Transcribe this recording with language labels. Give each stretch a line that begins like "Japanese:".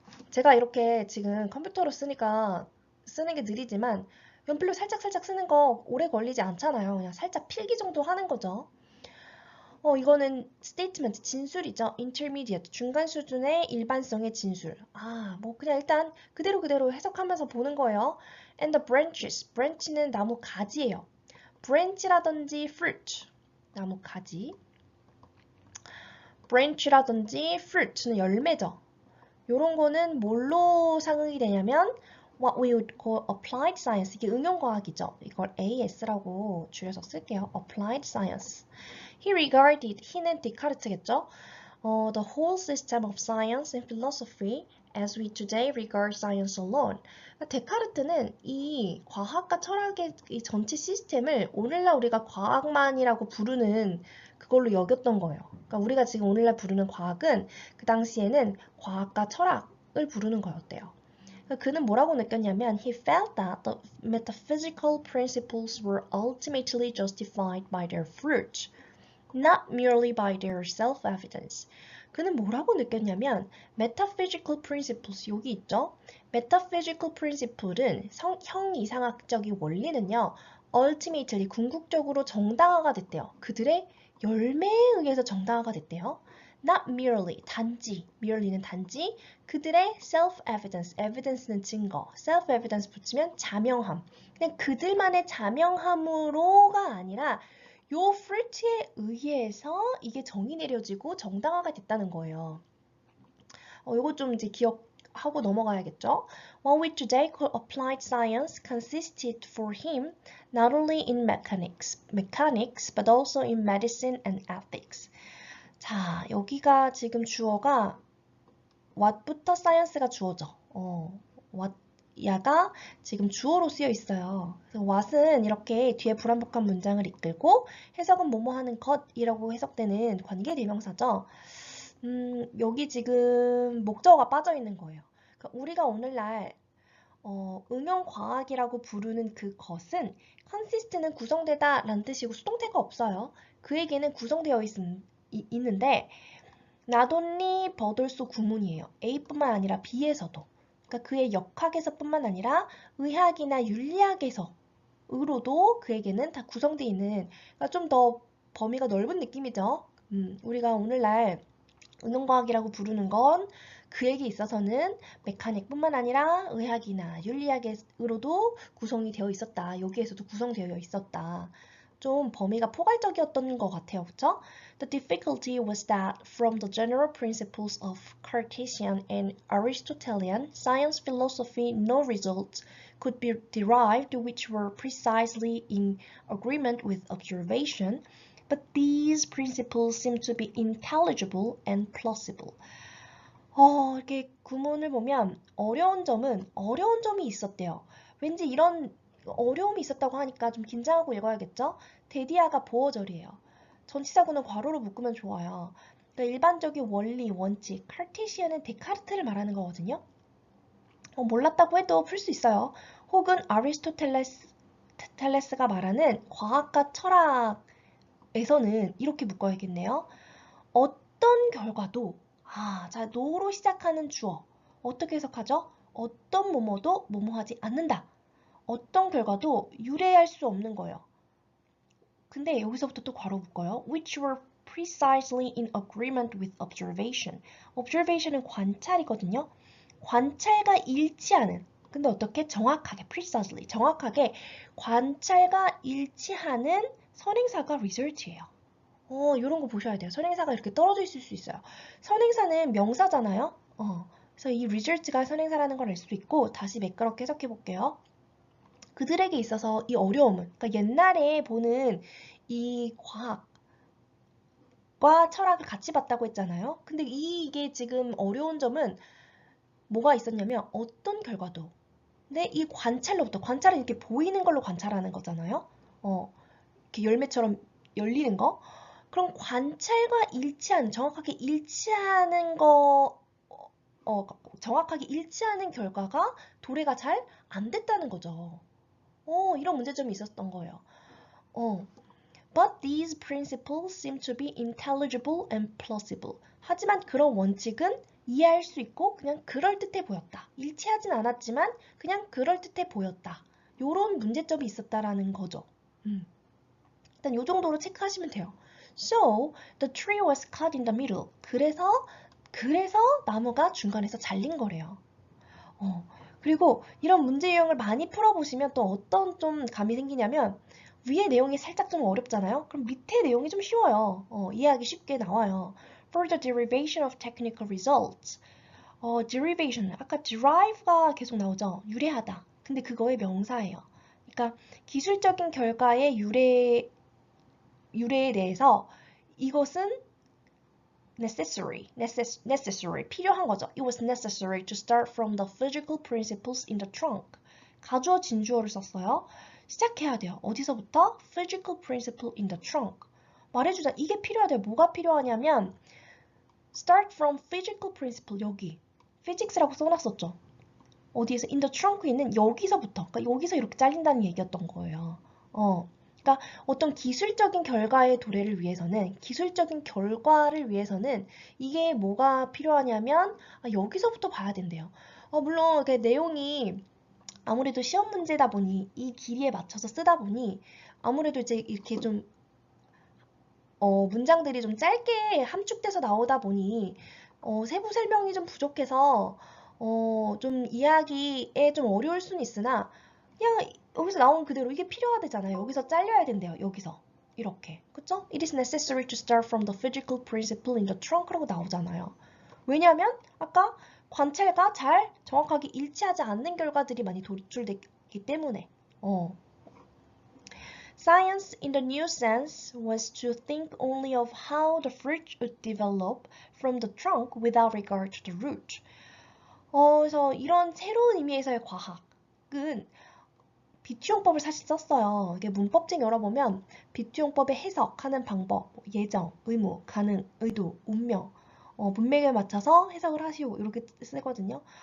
Korean: 제가 이렇게 지금 컴퓨터로 쓰니까 쓰는 게 느리지만 연필로 살짝살짝 쓰는 거 오래 걸리지 않잖아요. 그냥 살짝 필기 정도 하는 거죠. 이거는 statement, 진술이죠. intermediate, 중간 수준의 일반성의 진술. 뭐 그냥 일단 그대로 해석하면서 보는 거예요.
English: And the branches, branch
Korean: 는 나무 가지예요. branch라든지 fruit, 나무 가지. branch라든지 fruit는 열매죠. 요런 거는 뭘로 상응이 되냐면
English: what we would call applied science.
Korean: 이게 응용과학이죠. 이걸 AS라고 줄여서 쓸게요.
English: applied science. He regarded, he
Korean: 는 데카르트겠죠.
English: The whole system of science and philosophy as we today regard science alone.
Korean: 데카르트는 이 과학과 철학의 이 전체 시스템을 오늘날 우리가 과학만이라고 부르는 그걸로 여겼던 거예요. 그러니까 우리가 지금 오늘날 부르는 과학은 그 당시에는 과학과 철학을 부르는 거였대요. 그는 뭐라고 느꼈냐면
English: he felt that the metaphysical principles were ultimately justified by their fruit, not merely by their self-evidence.
Korean: 그는 뭐라고 느꼈냐면 metaphysical principles, 여기 있죠? metaphysical principle은 형이상학적인 원리는요. ultimately, 궁극적으로 정당화가 됐대요. 그들의 열매에 의해서 정당화가 됐대요. Not merely, 단지, merely는 단지, 그들의 self-evidence, evidence는 증거, self-evidence 붙이면 자명함. 그냥 그들만의 자명함으로가 아니라 요 fruit에 의해서 이게 정의 내려지고 정당화가 됐다는 거예요. 요거 좀 이제 기억하고 넘어가야겠죠?
English: What we today call applied science consisted for him not only in mechanics, but also in medicine and ethics.
Korean: 자, 여기가 지금 주어가 what부터 science가 주어죠. what 야가 지금 주어로 쓰여 있어요. 그래서 what은 이렇게 뒤에 불완벽한 문장을 이끌고 해석은 뭐뭐 하는 것이라고 해석되는 관계대명사죠. 여기 지금 목적어가 빠져 있는 거예요. 그러니까 우리가 오늘날 응용과학이라고 부르는 그것은 consist는 구성되다 라는 뜻이고 수동태가 없어요. 그에게는 구성되어 있는데 not only but also 구문이에요. A뿐만 아니라 B에서도. 그러니까 그의 역학에서뿐만 아니라 의학이나 윤리학에서으로도 그에게는 다 구성되어 있는, 그러니까 좀 더 범위가 넓은 느낌이죠. 우리가 오늘날 응용과학이라고 부르는 건 그에게 있어서는 메카닉뿐만 아니라 의학이나 윤리학으로도 구성이 되어 있었다. 여기에서도 구성되어 있었다. 좀 범위가 포괄적이었던 것 같아요. 그쵸?
English: The difficulty was that from the general principles of Cartesian and Aristotelian science philosophy no results could be derived which were precisely in agreement with observation, but these principles seem to be intelligible and plausible.
Korean: 이렇게 구문을 보면 어려운 점이 있었대요. 왠지 이런 어려움이 있었다고 하니까 좀 긴장하고 읽어야겠죠? 데디아가 보어절이에요. 전치사구는 괄호로 묶으면 좋아요. 그러니까 일반적인 원리, 원칙, 카르테시아는 데카르트를 말하는 거거든요. 몰랐다고 해도 풀 수 있어요. 혹은 아리스토텔레스가 말하는 과학과 철학에서는 이렇게 묶어야겠네요. 어떤 결과도 자, 노로 시작하는 주어 어떻게 해석하죠? 어떤 뭐뭐도 뭐뭐하지 않는다. 어떤 결과도 유래할 수 없는 거예요. 근데 여기서부터 또 괄호 묶어요.
English: Which were precisely in agreement with observation.
Korean: observation은 관찰이거든요. 관찰과 일치하는 근데 어떻게 정확하게 precisely 정확하게 관찰과 일치하는 선행사가 result예요. 이런 거 보셔야 돼요. 선행사가 이렇게 떨어져 있을 수 있어요. 선행사는 명사잖아요. 그래서 이 result가 선행사라는 걸 알 수도 있고 다시 매끄럽게 해석해 볼게요. 그들에게 있어서 이 어려움은 그러니까 옛날에 보는 이 과학과 철학을 같이 봤다고 했잖아요. 근데 이게 지금 어려운 점은 뭐가 있었냐면 어떤 결과도 근데 이 관찰로부터 관찰은 이렇게 보이는 걸로 관찰하는 거잖아요. 이렇게 열매처럼 열리는 거. 그럼 관찰과 일치하는 정확하게 일치하는 정확하게 일치하는 결과가 도래가 잘 안 됐다는 거죠. 이런 문제점이 있었던 거예요.
English: But these principles seem to be intelligible and plausible.
Korean: 하지만 그런 원칙은 이해할 수 있고 그냥 그럴듯해 보였다. 일치하진 않았지만 그냥 그럴듯해 보였다. 요런 문제점이 있었다라는 거죠. 일단 요 정도로 체크하시면 돼요.
English: So, the tree was cut in the middle.
Korean: 그래서 나무가 중간에서 잘린 거래요. 그리고 이런 문제 유형을 많이 풀어보시면 또 어떤 좀 감이 생기냐면 위에 내용이 살짝 좀 어렵잖아요. 그럼 밑에 내용이 좀 쉬워요. 이해하기 쉽게 나와요.
English: For the derivation of technical results.
Korean: derivation, 아까 derive가 계속 나오죠. 유래하다. 근데 그거의 명사예요. 그러니까 기술적인 결과의 유래에 대해서 이것은 necessary, 필요한 거죠.
English: It was necessary to start from the physical principles in the trunk.
Korean: 가주어 진주어를 썼어요. 시작해야 돼요. 어디서부터?
English: Physical principle in the trunk.
Korean: 말해주자. 이게 필요하대요. 뭐가 필요하냐면
English: start from physical principle
Korean: 여기. physics라고 써놨었죠. 어디에서 in the trunk에 있는 여기서부터. 그러니까 여기서 이렇게 잘린다는 얘기였던 거예요. 그러니까 어떤 기술적인 결과의 도래를 위해서는 기술적인 결과를 위해서는 이게 뭐가 필요하냐면 여기서부터 봐야 된대요. 물론 그 내용이 아무래도 시험 문제다 보니 이 길이에 맞춰서 쓰다 보니 아무래도 이제 이렇게 좀 문장들이 좀 짧게 함축돼서 나오다 보니 세부 설명이 좀 부족해서 좀 이해하기에 좀 어려울 수는 있으나 그냥 여기서 나온 그대로 이게 필요하대잖아요. 여기서 잘려야 된대요. 여기서 이렇게 그쵸?
English: It is necessary to start from the physical principle in the trunk
Korean: 라고 나오잖아요. 왜냐하면 아까 관찰과 잘 정확하게 일치하지 않는 결과들이 많이 도출됐기 때문에
English: Science in the new sense was to think only of how the fruit would develop from the trunk without regard to the root.
Korean: 그래서 이런 새로운 의미에서의 과학은 비투용법을 사실 썼어요. 이게 문법책 열어보면 비투용법의 해석하는 방법, 예정, 의무, 가능, 의도, 운명, 문맥에 맞춰서 해석을 하시오 이렇게 쓰거든요.